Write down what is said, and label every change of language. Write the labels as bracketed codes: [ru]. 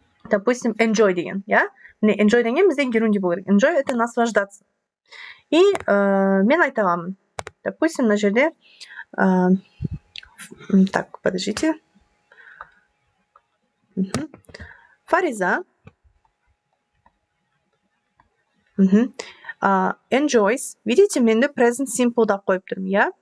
[kk] Допустим, enjoy деген, иә? Enjoy деген бізде герунди болу керек. [ru] Enjoy это наслаждаться. [kk] И мен айта аламын. [ru] Допустим, [kk] мына жерде [ru] так, подождите. [kk] Фариза enjoys, [ru] видите, [kk] мен де present simple да қойып тұрмын, иә?